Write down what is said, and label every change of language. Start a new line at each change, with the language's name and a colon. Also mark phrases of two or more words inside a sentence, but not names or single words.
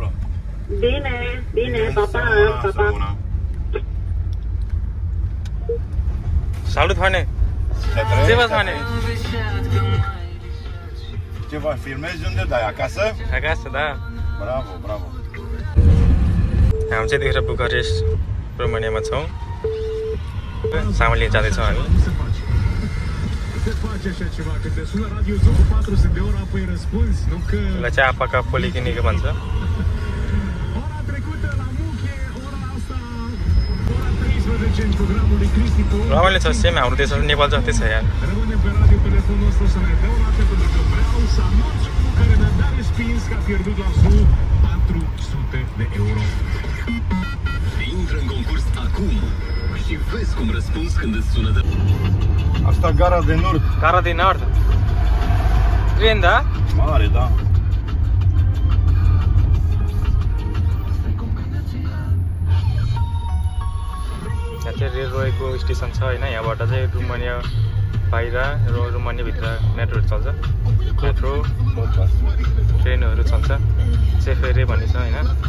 Romanian: Bine, bine, pa, pa, pa, pa. Salut, Pane! Ce vă Pane? Ceva filmezi? Unde dai? Acasă? Acasă, da. Bravo, bravo.
Nepali: हामी चाहिँ देखेर बुकारेस्ट रोमानियामा छौँ सामान लिन जाँदैछौँ हामी यसलाई चाहिँ आपाका पोलिक्लिनिक भन्छ रमाइलो छ सेम हाम्रो देश नेपाल जस्तै छ यार
Romanian: Intră în concurs acum și vezi cum răspunzi când îți sună de... Asta Gara de Nord. Gara de Nord. Tren, da? Mare, da.
Nepali: यहाँ चाहिँ रेल रोएको स्टेसन छ हैन यहाँबाट चाहिँ रुमानिया बाहिर र रुमानिया भित्र मेट्रो चल्छ मेट्रो ट्रेनहरु चल्छ सेफेरे भन्ने छ हैन